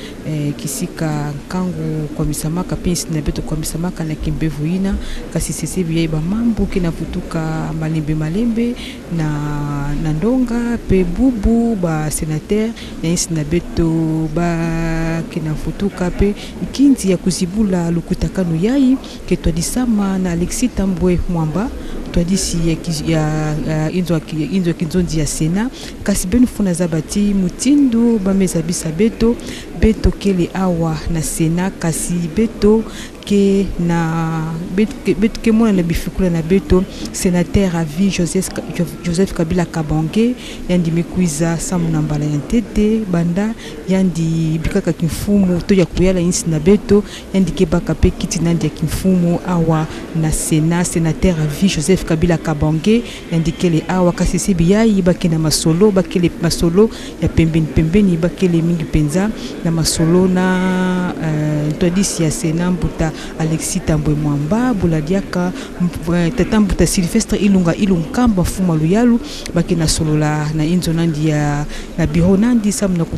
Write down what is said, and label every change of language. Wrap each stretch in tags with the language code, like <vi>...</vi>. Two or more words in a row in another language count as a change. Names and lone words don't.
<ktu>kisika kangu kwa misamaka pinsi na beto kwa misamaka na kimbevu ina kasi sesebi ya iba mambu kina futuka malembe na ndonga pe bubu ba senateur na isi na beto ba kina futuka pe kinzi ya kuzibula lukutakano yai ketwa disama na Alexis Tambwe Mwamba twadisi ya inzo kinzonzi ya Sena kasi benu funa zabati mutindu bameza bisa beto kele awa na Sena kasi beto ke na beto ke mona na bifikula na beto</ktu> <fr>sénateur à vie</fr> <ktu>Joseph Kabila Kabange yandi mikuiza samu na mbala ya ntete banda yandi bikaka kimfumu to ya kuyala insi na beto yandi kebaka pe kiti nandi ya kimfumu awa na Sena</ktu> <fr>sénateur à vie</fr> <ktu>Joseph Kabila Kabange yandi kele awa kasi sebiya bakena masolo bakele masolo ya pembeni bakele mingi penza na masolo na todisi ya Sena mbuta Alexis Tambwe Mwamba buladiaka tatambuta Sylvestre Ilungamba fuma luyalu bakena solola na inzo nandi ya na biro nandi samu na</ktu>